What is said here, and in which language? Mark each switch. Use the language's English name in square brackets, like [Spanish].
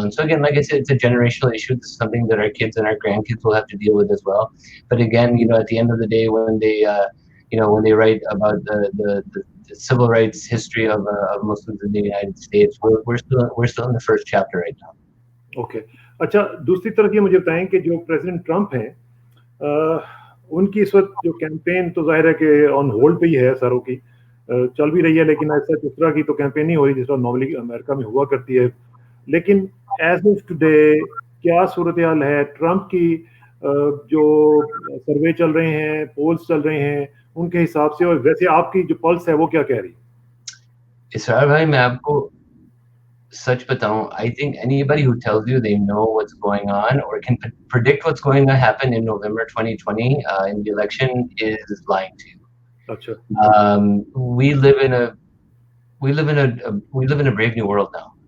[English] And so again, like I said, it's a generational issue. This is something that our kids and our grandkids will have to deal with as well. But again, at the end of the day, when they write about the civil rights history of Muslims in the United States, we're still in the first chapter right now. Okay. [Hindi] अच्छा, दूसरी तरफ ये मुझे बताएं कि जो president Trump हैं, उनकी इस वक्त जो कैंपेन तो जाहिर है कि ऑन होल्ड पे ही है, सारों की चल भी रही है, लेकिन ऐसा इस तरह की तो कैंपेन नहीं हो रही जिस तरह नॉर्मली अमेरिका में हुआ करती है। लेकिन [English] as of today [Hindi] क्या सूरत हाल है ट्रंप की? जो सर्वे चल रहे हैं, पोल्स चल रहे हैं, उनके हिसाब से, और वैसे आपकी जो पल्स है वो क्या कह रही है? [English] इसरार भाई, [Hindi] मैं आपको सच बताऊं, [English] I think anybody who tells you they know what's going on or can predict what's going to happen in November 2020 in the election is lying to you. [Hindi] अच्छा. [English] We live in a brave new world now.